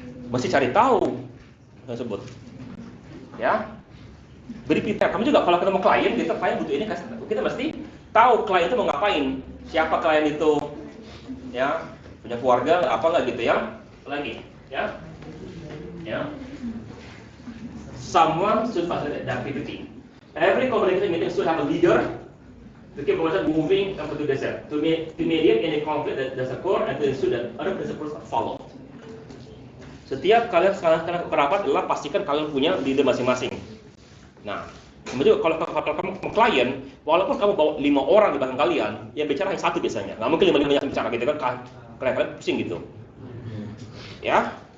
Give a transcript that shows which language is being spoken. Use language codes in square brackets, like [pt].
[id] Mesti cari tahu tersebut, ya. Beri prepare. Kamu juga kalau ketemu klien, klien butuh ini, kita mesti tahu klien itu mau ngapain, siapa klien itu, ya, punya keluarga apa nggak gitu ya, lagi, ya. [en] Someone should facilitate the activity. Every communication meeting should have a leader to keep conversation moving and to decide, to mediate any conflict that occur and to ensure that other principles are followed. [id] Setiap kalian sekarang ke rapat adalah pastikan kalian punya leader masing-masing. Nah, kemudian kalau kamu klien, walaupun kamu bawa 5 orang di belakang kalian, yang bicara hanya 1 biasanya. Nggak mungkin 5 yang bicara gitu kan, kalian pusing gitu. Ya.